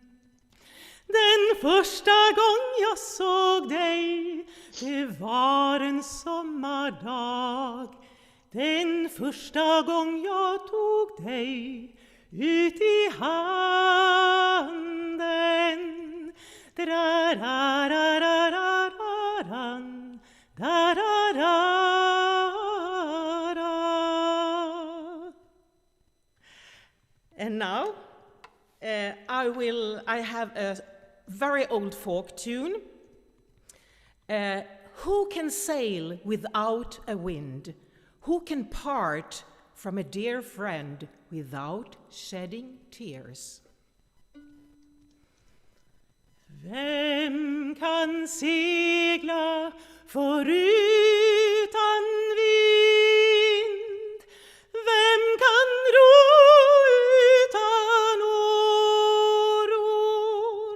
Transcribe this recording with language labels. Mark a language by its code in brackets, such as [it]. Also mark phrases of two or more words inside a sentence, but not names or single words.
[sv] Den första gång jag såg dig, det var en sommardag. Den första gång jag tog dig ut i handen. Dra-ra-ra-ra-ra-ran, da-ra-ra-ra. [en] And now I have a very old folk tune. Who can sail without a wind? Who can part from a dear friend without shedding tears? [sv] Vem kan segla förutan vind? Vem kan ro utan åror?